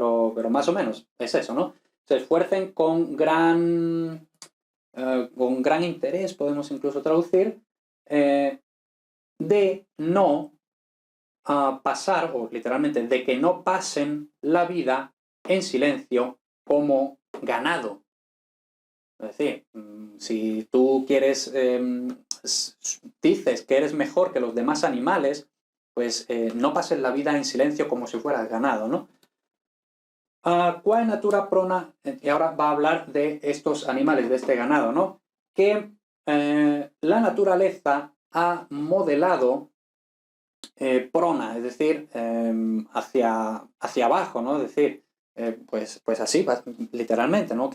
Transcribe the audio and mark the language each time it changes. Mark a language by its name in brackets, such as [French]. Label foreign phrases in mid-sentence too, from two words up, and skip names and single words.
[Spanish] Pero más o menos es eso, ¿no? Se esfuercen con gran interés, podemos incluso traducir, de no pasar, o literalmente, de que no pasen la vida en silencio como ganado. Es decir, si tú quieres, dices que eres mejor que los demás animales, pues no pases la vida en silencio como si fueras ganado, ¿no? [Latin] Quae natura prona, [Spanish] y ahora va a hablar de estos animales, de este ganado, ¿no? Que la naturaleza ha modelado prona, es decir, hacia abajo, ¿no? Es decir, pues así, literalmente, ¿no?